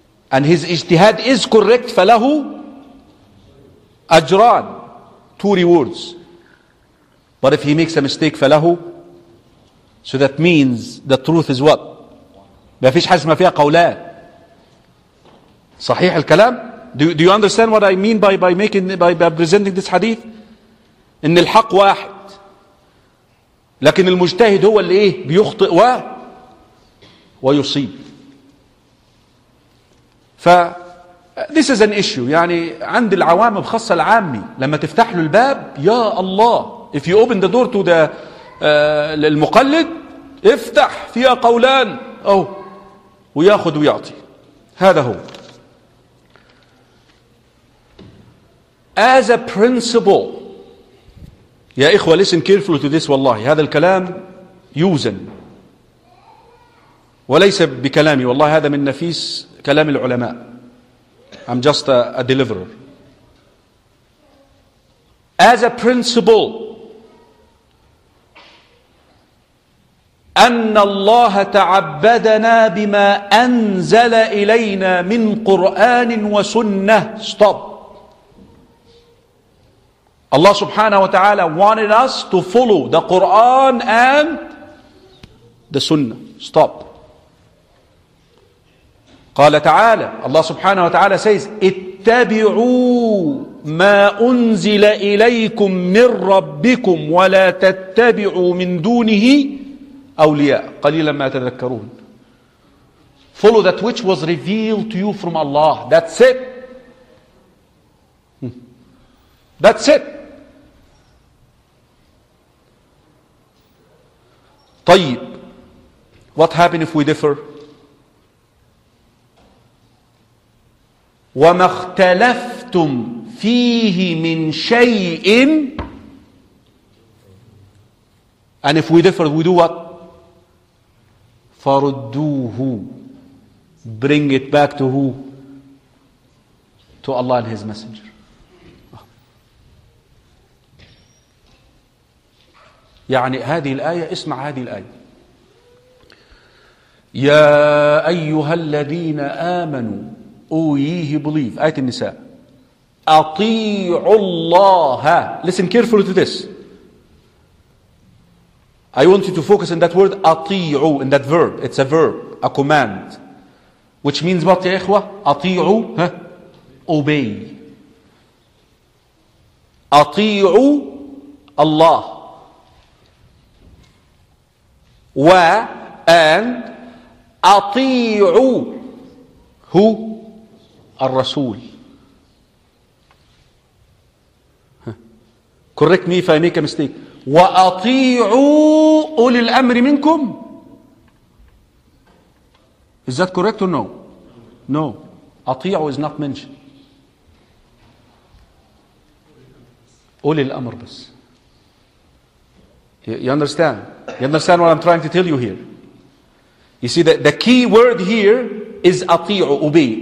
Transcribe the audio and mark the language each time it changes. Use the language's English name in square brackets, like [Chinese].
[English] And his ijtihad is correct. [Arabic] فله أجران, [English] two rewards. But if he makes a mistake, [Arabic] فله. [English] So that means the truth is what? [Arabic] ما فيش حزمة فيها قولان. صحيح الكلام. [English] Do you understand what I mean by presenting this hadith? [Arabic] إن الحق واحد, لكن المجتهد هو اللي إيه بيخطئ ويصيب. [English] ف this is an issue. [Arabic] يعني عند العوام بخاصة العامي لما تفتح له الباب, يا الله, [English] if you open the door to [Arabic] المقلد, افتح فيها قولان أو وياخذ ويعطي. هذا هو. [English] As a principle, [Arabic] يا إخوة, [English] listen carefully to this. [Arabic] والله هذا الكلام يوزن وليس بكلامي, والله هذا من نفيس كلام العلماء. [English] I'm just a deliverer. As a principle, [Arabic] أن الله تعبدنا بما أنزل إلينا من قرآن وسنة. [English] Stop. Allah subhanahu wa ta'ala wanted us to follow the Quran and the Sunnah. Stop. [Arabic] قال تعالى, [English] Allah subhanahu wa ta'ala says, [Arabic] اتبعوا ما أنزل إليكم من ربكم ولا تتبعوا من دونه أولياء قليلا ما تذكرون. [English] Follow that which was revealed to you from Allah. That's it. That's it. [Arabic] طيب, [English] what happened if we differ? [Arabic] وما اختلفتم فيه من شيء. [English] And if we differ, we do what? [Arabic] فردوه, [English] bring it back to who? To Allah and His Messenger. [Arabic] يعني هذه الآية, اسمع هذه الآية. يا أيها الذين آمنوا, أويه بليف, آية النساء, أطيعوا الله. [English] Listen carefully to this. I want you to focus on that word أطيعوا, in that verb. It's a verb, a command, which means what, [Arabic] يا إخوة؟ [English] أطيعوا, obey. [Arabic] أطيعوا الله. [English] And أطيعوا who? [Arabic] الرسول. [English] Correct me if I make a mistake. [Arabic] وأطيعوا أولي الأمر منكم. [English] Is that correct or no? No. أطيعوا is not mentioned. [Arabic] أولي الأمر بس. [English] You understand? You understand what I'm trying to tell you here? You see that the key word here is أطيعوا, obey.